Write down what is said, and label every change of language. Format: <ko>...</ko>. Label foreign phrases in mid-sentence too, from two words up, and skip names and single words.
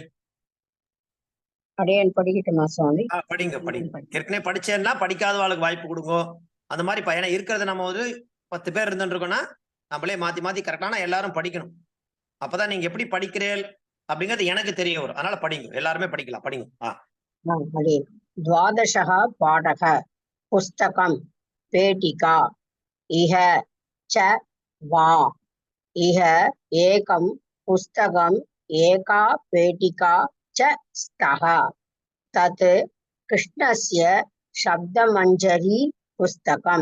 <ta>படிக்கட்டுமா சுவாமி? படிங்க படிங்க. ஏற்கனவே படிச்சேன்னா படிக்காதவாளுக்கு வாய்ப்பு கொடுங்க. அந்த மாதிரி பையனை இருக்கிறது நம்ம ஒரு 10 பேர் இருந்துருக்கோம்னா நம்மளே மாத்தி மாத்தி கரெக்டான எல்லாரும் படிக்கணும். அப்பதான் நீங்க எப்படி படிக்கிறீர்கள் அப்படிங்கிறது எனக்கு தெரிய வரும். அதனால படிங்க, எல்லாருமே படிக்கலாம், படிங்க.</ta> <sa>द्वादशः पाठः पुस्तकं पेटिका इह च वा। इह एकं पुस्तकम् एका पेटिका च स्तः। तत् कृष्णस्य शब्दमञ्जरी पुस्तकं।</sa>